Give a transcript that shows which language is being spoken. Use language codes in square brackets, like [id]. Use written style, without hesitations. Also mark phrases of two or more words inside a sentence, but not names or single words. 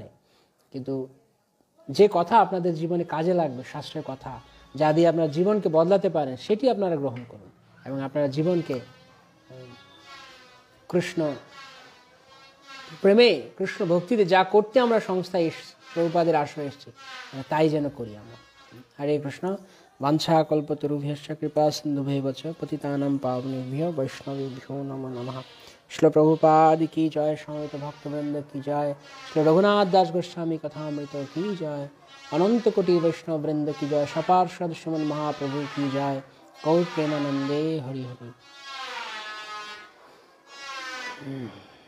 [bn] কিন্তু যে কথা আপনাদের জীবনে কাজে লাগবে, শাস্ত্রের কথা, যা দিয়ে আপনার জীবনকে বদলাতে পারেন, সেটি আপনারা গ্রহণ করুন এবং আপনারা জীবনকে কৃষ্ণ প্রেমে, কৃষ্ণ ভক্তিতে যা করতে আমরা সংস্থায় এসেছি, প্রভুপাদের আশ্রয় এসেছি, তাই যেন করি আমরা। হরে কৃষ্ণ। [sa] বাঞ্ছা কল্পতরুভ্যশ্চ কৃপা সিন্ধুভ্যেব চ পতিতানাং পাবনেভ্যো বৈষ্ণবেভ্যো নমো নমঃ। [bn] শ্রীল প্রভুপাদ কি জয়, সমবেত ভক্তবৃন্দ কি জয়, শ্রী রঘুনাথ দাস গোস্বামী কথামৃত কি জয়, অনন্ত কোটি বৈষ্ণব বৃন্দ কি জয়, সপার্ষদ শ্রীমন মহাপ্রভু কি জয়। গৌর প্রেমানন্দে হরি হরি।